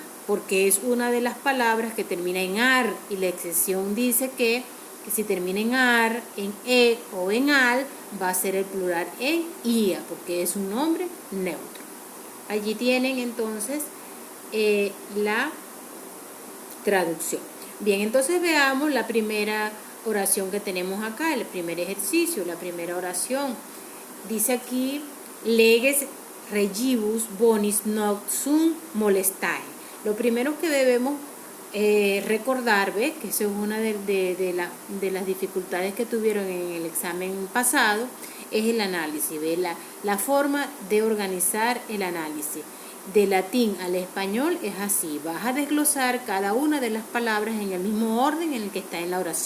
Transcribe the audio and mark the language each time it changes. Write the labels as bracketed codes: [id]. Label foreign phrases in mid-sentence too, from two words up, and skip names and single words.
[es] Porque es una de las palabras que termina en ar y la excepción dice que si termina en ar, en e o en al, va a ser el plural en ia, porque es un nombre neutro. Allí tienen entonces la traducción. Bien, entonces veamos la primera oración que tenemos acá, el primer ejercicio, la primera oración. Dice aquí, [la] leges regibus bonis noct sum molestae. [es] Lo primero que debemos recordar, ¿ves? Que eso es una de las dificultades que tuvieron en el examen pasado, es el análisis, ¿ves? La forma de organizar el análisis. De latín al español es así, vas a desglosar cada una de las palabras en el mismo orden en el que está en la oración.